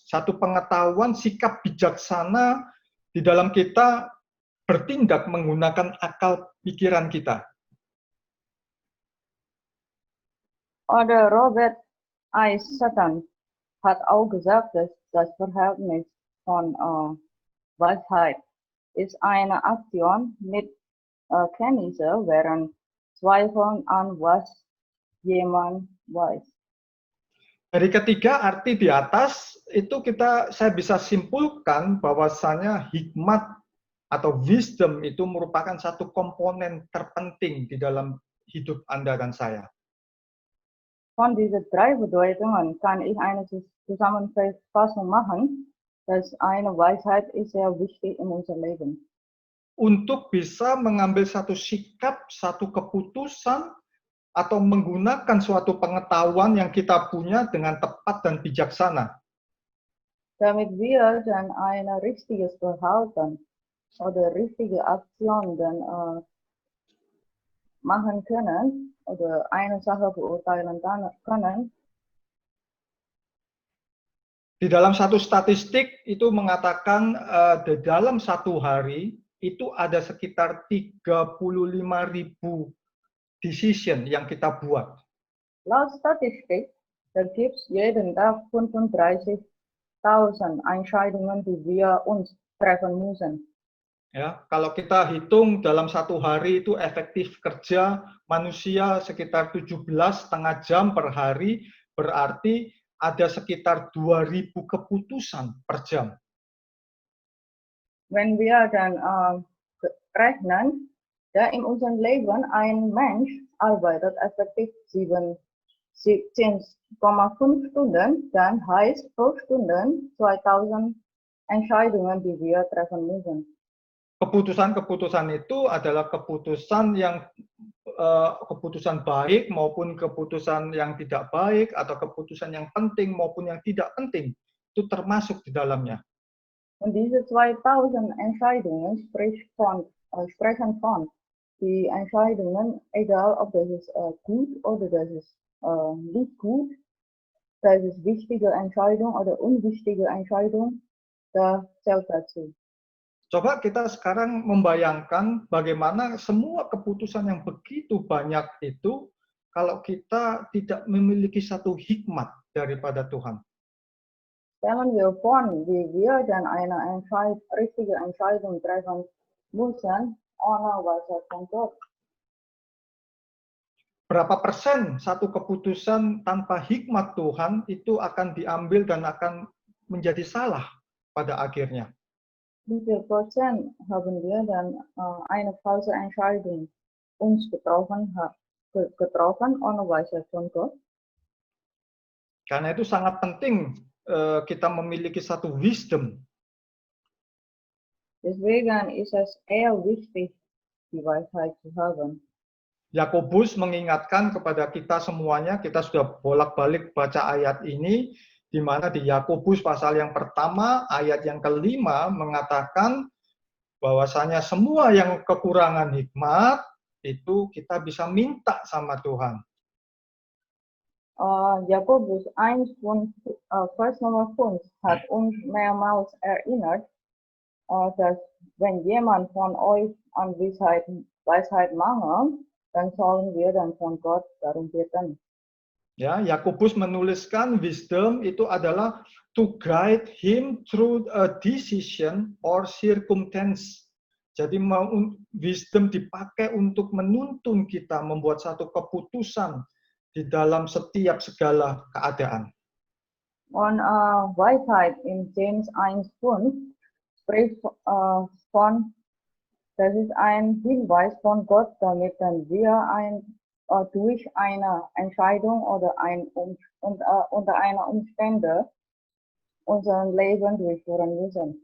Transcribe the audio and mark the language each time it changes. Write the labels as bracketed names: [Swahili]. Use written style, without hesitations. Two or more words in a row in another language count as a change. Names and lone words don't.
[Indonesian] Satu pengetahuan, sikap bijaksana di dalam kita bertindak menggunakan akal pikiran kita. [German] Oder Robert I. Sutton hat auch gesagt, dass das Verhältnis von Weisheit ist eine Aktion mit Kenntnisse, während Zweifeln an was jemand weiß. [Indonesian] Dari ketiga arti di atas itu saya bisa simpulkan bahwasanya hikmat atau wisdom itu merupakan satu komponen terpenting di dalam hidup Anda dan saya. [German] Von diesen drei Bedeutungen kann ich eine Zusammenfassung machen, dass eine Weisheit ist sehr wichtig in unserem Leben. [Indonesian] Untuk bisa mengambil satu sikap, satu keputusan, atau menggunakan suatu pengetahuan yang kita punya dengan tepat dan bijaksana. [German] Damit wir dann ein richtiges Verhalten oder richtige Aktion dann machen können oder eine Sache beurteilen können. [Indonesian] Di dalam satu statistik itu mengatakan di dalam satu hari itu ada sekitar 35.000 decision yang kita buat. [German] Laut Statistik, da gibt es jeden Tag 35.000 Entscheidungen, die wir uns treffen müssen. [Indonesian] Ya, kalau kita hitung dalam satu hari itu efektif kerja manusia sekitar 17,5 jam per hari, berarti ada sekitar 2.000 keputusan per jam. [German] Wenn wir dann rechnen, da in unserem Leben ein Mensch arbeitet effektiv 17,5 Stunden, dann heißt pro Stunden 2000 Entscheidungen, die wir treffen müssen. [Indonesian] Keputusan-keputusan itu adalah keputusan yang keputusan baik maupun keputusan yang tidak baik, atau keputusan yang penting maupun yang tidak penting, itu termasuk di dalamnya. [German] Und diese 2000 Entscheidungen sprechen von die Entscheidungen, egal ob das ist gut oder das ist nicht gut, das ist wichtige Entscheidung oder unwichtige Entscheidung, da zählt dazu. [Indonesian] Coba kita sekarang membayangkan bagaimana semua keputusan yang begitu banyak itu kalau kita tidak memiliki satu hikmat daripada Tuhan. [German] Stellen wir vor, wie wir dann eine richtige Entscheidung treffen müssen, ohne Weisheit von Gott. [Indonesian] Berapa persen satu keputusan tanpa hikmat Tuhan itu akan diambil dan akan menjadi salah pada akhirnya? [German] Wie viel Prozent haben wir dann eine falsche Entscheidung uns getroffen ohne Weisheit von Gott? [Indonesian] Karena itu sangat penting kita memiliki satu wisdom. [German] Deswegen ist es eher wichtig, die Weisheit zu haben. [Indonesian] Yakobus mengingatkan kepada kita semuanya, kita sudah bolak-balik baca ayat ini, di mana di Yakobus pasal yang pertama, ayat yang kelima mengatakan bahwasanya semua yang kekurangan hikmat, itu kita bisa minta sama Tuhan. [German] Jakobus 1, Vers Nummer 5 hat uns mehrmals erinnert, dass wenn jemand von euch an Weisheit mangelt, dann sollen wir dann von Gott darum bitten. [Indonesian] Ya, Yakobus menuliskan wisdom itu adalah [English] to guide him through a decision or circumstance. [Indonesian] Jadi wisdom dipakai untuk menuntun kita membuat satu keputusan di dalam setiap segala keadaan. [German] Und Weisheit in James 1,5 spricht von, das ist ein Hinweis von Gott, damit dann wir durch eine Entscheidung oder unter einer Umstände unser Leben durchführen müssen.